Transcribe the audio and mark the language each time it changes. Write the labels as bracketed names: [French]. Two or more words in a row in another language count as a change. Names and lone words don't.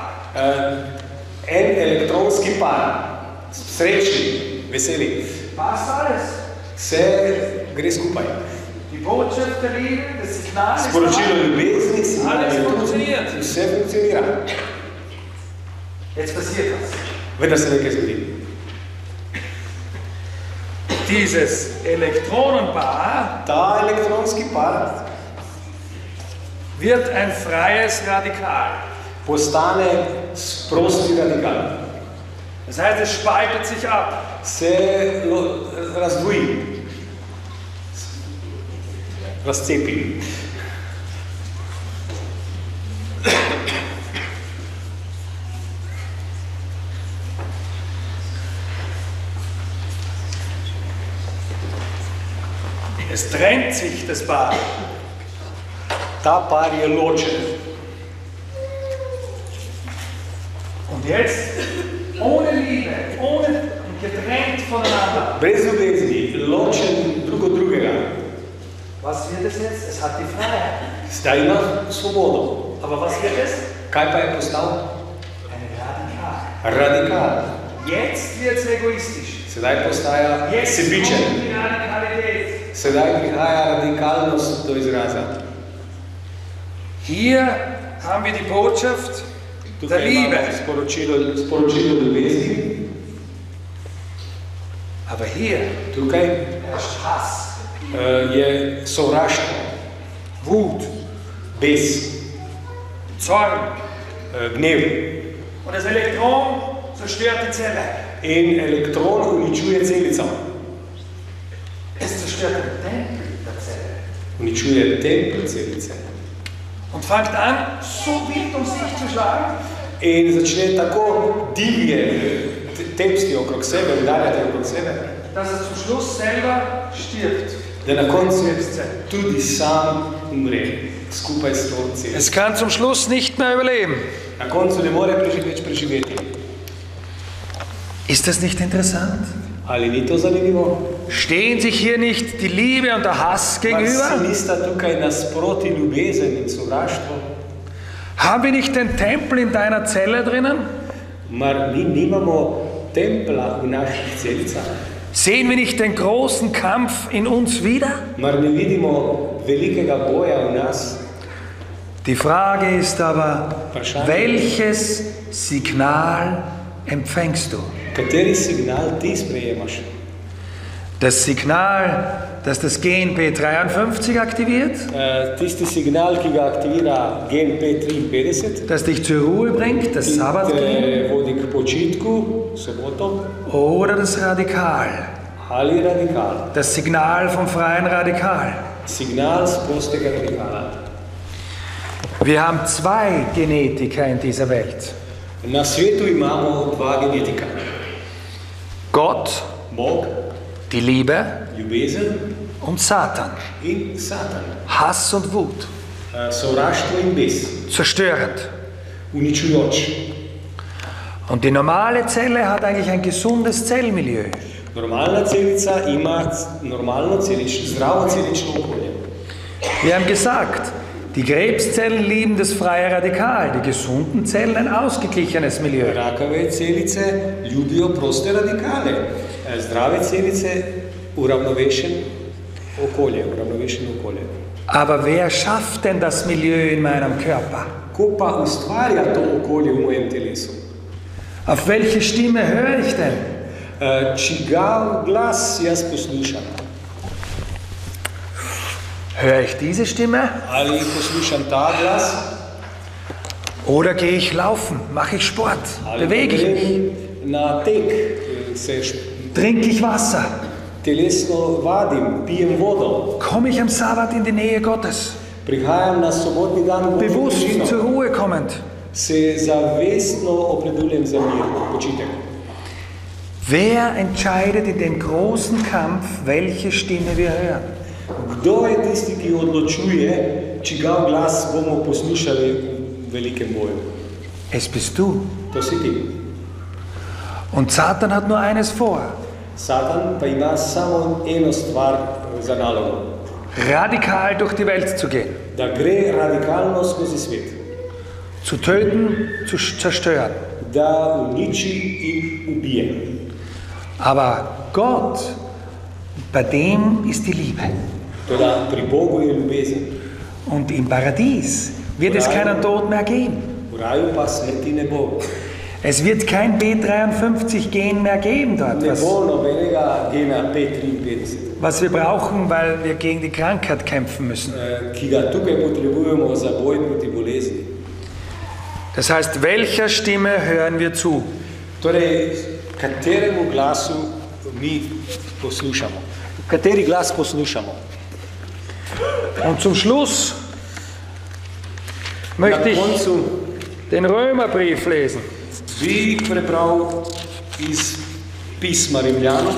[Slovenian] En elektronski par, srečni, veseli. [German] Passt alles. [Slovenian] Vse gre skupaj. [German] Die Botschaft der Liebe, das Signal ist [Slovenian] Sporočilo [German] da. [Slovenian] ljubezni, [German] Alles funktioniert. [Slovenian] vse funkcionira. [German] Jetzt passiert was. [Slovenian] Vendar se nekaj zgodi. [German] Dieses Elektronenpaar [Slovenian] Ta elektronski par [German] wird ein freies Radikal. [Slovenian] postane prosti radikal. [German] Das heißt, es spaltet sich ab. [Slovenian] Se razdvoji, razcepi. [German] Es trennt sich das Paar. [Slovenian] Ta par je ločen. [German] Und jetzt, ohne Liebe, ohne getrennt voneinander. [Slovenian] Brez ljubezni, ločen drug od drugega. [German] Was wird es jetzt? Es hat die Freiheit. [Slovenian] Zdaj ima svobodo. [German] Aber was wird es? [Slovenian] Kaj pa je postal? [German] Ein Radikal. [Slovenian] Radikal. [German] Jetzt wird es egoistisch. [Slovenian] Sedaj postaja [German] Jetzt [Slovenian] sebičen. [German] kommt die Radikalität. [Slovenian] Sedaj prihaja radikalnost do izraza. [German] Hier haben wir die Botschaft der [Slovenian] Tukaj [German] Liebe. [Slovenian] imamo sporočilo ljubezni. [German] Aber hier [Slovenian] Tukaj [German] herrscht Hass, [Slovenian] je sovraštvo, [German] Wut, [Slovenian] bes, [German] Zorn. [Slovenian] gnev. [German] Und das Elektron zerstört die Zelle. [Slovenian] In elektron uničuje celico. [German] Es zerstört den Tempel der Zelle. [Slovenian] Uničuje tempelj celice. [German] Und fängt an, so wild sich zu schlagen, [Slovenian] In začne tako divje tepsti okrog sebe, udarjati okrog sebe, [German] dass es zum Schluss selber stirbt. [Slovenian] da na koncu tudi sam umre, skupaj s to celico. [German] Es kann zum Schluss nicht mehr überleben. [Slovenian] Na koncu ne more več preživeti. [German] Ist das nicht interessant? [Slovenian] Ali ni to zanimivo? [German] Stehen sich hier nicht die Liebe und der Hass [Slovenian] Mar si [German] gegenüber? [Slovenian] nista tukaj nasproti ljubezen in sovraštvo? [German] Haben wir nicht den Tempel in deiner Zelle drinnen? [Slovenian] Mar mi nimamo templa v naših celicah. [German] Sehen wir nicht den großen Kampf in uns wieder? [Slovenian] Mar ne vidimo velikega boja v nas? [German] Die Frage ist aber, welches Signal empfängst du? [Slovenian] Kateri signal ti sprejemaš? [German] Das Signal, das das GNP 53 aktiviert, [Slovenian] Tisti signal, ki ga aktivira GNP 53, [German] das dich zur Ruhe bringt, das Sabbatgehen, [Slovenian] te vodi k počitku, soboto, [German] oder das Radikal, [Slovenian] ali radikal. [German] das Signal vom freien Radikal. [Slovenian] Signal z prostega radikala. [German] Wir haben zwei Genetiker in dieser Welt. [Slovenian] Na svetu imamo dva genetika. [German] Gott, [Slovenian] Bog, [German] die Liebe [Slovenian] ljubezen [German] und Satan. [Slovenian] in Satan. [German] Hass und Wut. [Slovenian] Sovraštvo in bes. [German] Zerstörend. [Slovenian] Uničujoč. [German] Und die normale Zelle hat eigentlich ein gesundes Zellmilieu. [Slovenian] Normalna celica ima normalno zdravo celično okolje. [German] Wir haben gesagt, die Krebszellen lieben das freie Radikal, die gesunden Zellen ein ausgeglichenes Milieu. [Slovenian] Rakave celice ljubijo proste radikale. Zdrave celice uravnovešeno okolje. [German] Aber wer schafft denn das Milieu in meinem Körper? [Slovenian] Ko pa ustvarja to okolje v mojem telesu? [German] Auf welche Stimme höre ich denn? [Slovenian] Čigav glas jaz poslušam? [German] Höre ich diese Stimme? [Slovenian] Ali poslušam ta glas? [German] Oder gehe ich laufen? Mache ich Sport? Bewege ich mich? [Slovenian] grem na tek, se [German] Trinke ich Wasser? [Slovenian] telesno vadim, pijem vodo, [German] Komme ich am Sabbat in die Nähe Gottes? [Slovenian] prihajam na sobotni dan v Božjo [German] Bewusst [Slovenian] družino, [German] zur Ruhe kommend? [Slovenian] se zavestno opredeljujem za mir, počitek. [German] Wer entscheidet in dem großen Kampf, welche Stimme wir hören? [Slovenian] Kdo je tisti, ki odločuje, čigav glas bomo poslušali v velikem boju? [German] Es bist du. [Slovenian] To si ti. [German] Und Satan hat nur eines vor: [Slovenian] Satan pa ima samo eno stvar za nalogo. [German] radikal durch die Welt zu gehen, [Slovenian] Da gre radikalno skozi svet. [German] zu töten, zu zerstören. [Slovenian] Da uniči in ubije. [German] Aber Gott, bei dem ist die Liebe. [Slovenian] Toda pri Bogu je ljubezen. [German] Und im Paradies wird es keinen Tod mehr geben. [Slovenian] V raju pa smrti ne bo. [German] Es wird kein B53-Gen mehr geben dort, [Slovenian] Ne bo nobenega gena P53, [German] was wir brauchen, weil wir gegen die Krankheit kämpfen müssen. [Slovenian] ki ga tukaj potrebujemo za boj proti bolezni. [German] Das heißt, welcher Stimme hören wir zu? [Slovenian] Torej, kateremu glasu mi poslušamo? Kateri glas poslušamo? [German] Und zum Schluss [Slovenian] Na [German] möchte ich [Slovenian] koncu [German] den Römerbrief lesen. [Slovenian] bi prebral iz pisma Rimljanom,